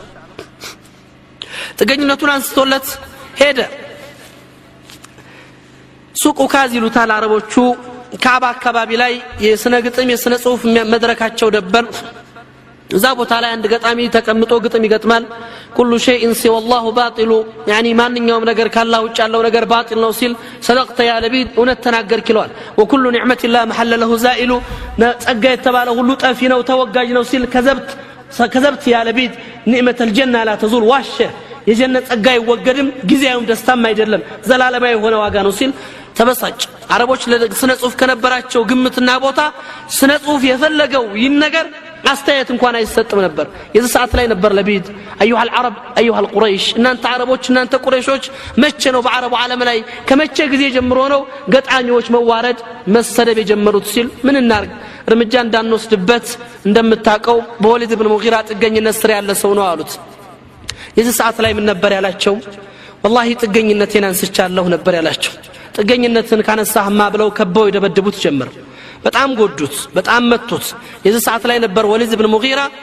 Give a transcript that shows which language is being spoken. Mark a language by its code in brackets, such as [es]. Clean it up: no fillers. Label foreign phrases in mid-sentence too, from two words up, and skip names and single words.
[am] ጥገኝነቱን አንስቶለት ሄደ ሱቁ ካዚሉታል አረቦቹ ካባ አካባቢ ላይ የስነ ግጥም የስነ ጽሁፍ መድረካቸው ደበር እዛ ቦታ ላይ አንድ ገጣሚ ተቀምጦ ግጥም ይገጥማል [ar] كل شيء سوى الله باطل [am] يعني ማንኛውም ነገር ካላህ ውጭ ያለው ነገር ባጢል ነው ሲል [ar] صدقت يا [am] ለቢድ እውነት ተናገርክ ይለዋል [ar] وكل نعيم لا محالة له زائل [am] ጸጋ የተባለ ሁሉ ጠፊ ነው ተወጋጅ ነው ሲል [ar] كذبت يا لبيد نعمة الجنه لا تزول [am] ዋሸ የጀነት ጸጋ ይወገድም ጊዜያዊም ደስታም አይደለም ዘላለማዊ የሆነ ዋጋ ነው ሲል ተበሳጭ አረቦች ለስነ ጽሁፍ ከነበራቸው ግምትና ቦታ ስነ ጽሁፍ የፈለገው ይን ነገር አስተያየት እንኳን አይሰጥም ነበር የዚህ ሰዓት ላይ ነበር ለቢድ [ar] ايها العرب ايها القريش [am] እናንተ አረቦች እናንተ ቁረይሾች መቼ ነው በአረቡ ዓለም ላይ ከመቼ ጊዜ ጀምሮ ነው ገጣሚዎች መዋረድ መሰደብ የጀመሩት ሲል ምን እናርግ እርምጃ እንዳንወስድበት እንደምታቀው በወሊድ ኢብኑ ሙጊራ ጥገኝነት ስር ያለ ሰው ነው አሉት የዚህ ሰዓት ላይ ምን ነበር ያላቸው والله ጥገኝነቴን አንስቻለሁ ነበር ያላቸው ጥገኝነትን ካነሳህማ ብለው ከበው ይደበድቡት ጀመር በጣም ጎዱት በጣም መቱት የዚህ ሰዓት ላይ ነበር ወሊድ ኢብኑ ሙጊራ